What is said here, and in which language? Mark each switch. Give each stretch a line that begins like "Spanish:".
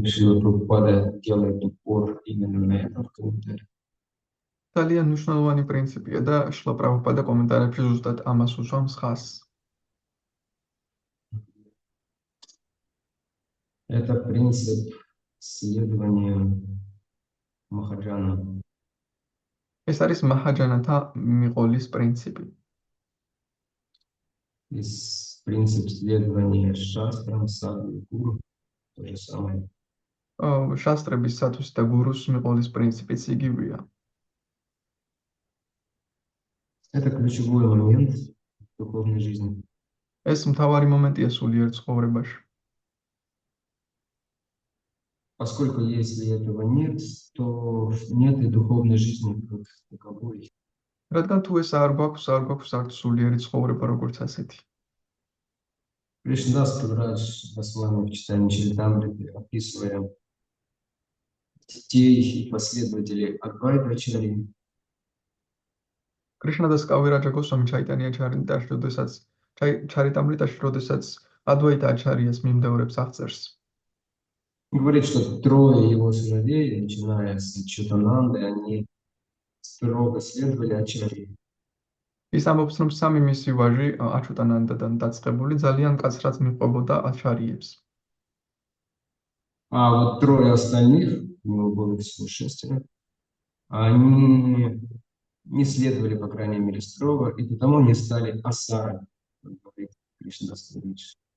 Russian: Шрила Прабхупада делает упор именно на этом в комментарии.
Georgian: ძალიან მნიშვნელოვანი პრინციპია და შრილა პრაბჰუპადა კომენტარებში ზუსტად ამას უსვამს ხაზს.
Russian: Это принцип следования Махаджана.
Georgian: ეს არის მაჰაჯანათა მიყოლის პრინციპი.
Russian: Из принцип следования шастрам, саду и гуру. То же самое.
Georgian: შასტრების სათვისა და გურუს მიყოლის პრინციპიც იგივეა.
Russian: Это ключевой момент в духовной жизни.
Georgian: ეს მთავარი моментია სულიერ ცხოვრებაში.
Russian: Поскольку если этого нет, то нет и духовной жизни как таковой.
Georgian: რადგან თუ ეს არ გვაქვს არც სულიერი ცხოვრება როგორც ასეთი.
Russian: Кришнадас Каврадж Госвами в читании Чаритамриты, описывая детей и последователей Адвайта-ачарьи,
Georgian: კრიშნადას კავირაჯა გოსვამი ჩაიტანია ჩარიტამრიტაში, როდესაც ადვაიტა აჩარიას მიმდევრებს აღწერს.
Russian: говорит, что трое его сыновей, начиная с Читананды, они строго следовали ачарьи.
Georgian: ის ამბობს, რომ სამი მისი ვაჟი აჩუტანანდადან დაწყებული ძალიან კაცრად მიყვებოდა ачарьებს.
Russian: А вот трое остальных, у него было всего 6, они не следовали, по крайней мере, строго, и потому не стали асара, как говорит Кришнадас Кавиридж.